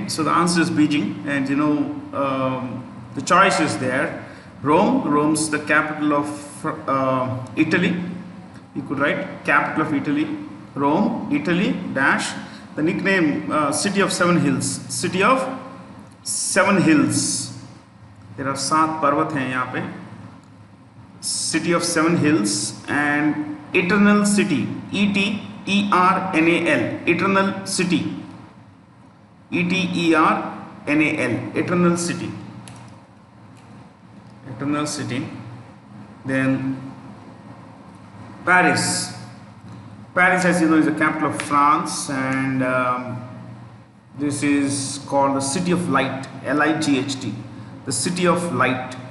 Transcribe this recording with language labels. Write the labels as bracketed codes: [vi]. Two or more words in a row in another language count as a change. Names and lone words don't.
[en] So the answer is Beijing, and the choice is there. Rome's the capital of Italy. You could write capital of Italy, Rome, Italy, dash, the nickname City of Seven Hills. City of Seven Hills. There are 7 [hi] पर्वत हैं यहाँ पे. [en] City of Seven Hills and Eternal City. E-T-E-R-N-A-L. Eternal City. E-T-E-R-N-A-L. Eternal City. Eternal City. Then Paris. Paris, as you know, is the capital of France, and this is called the City of Light, L-I-G-H-T, the City of Light.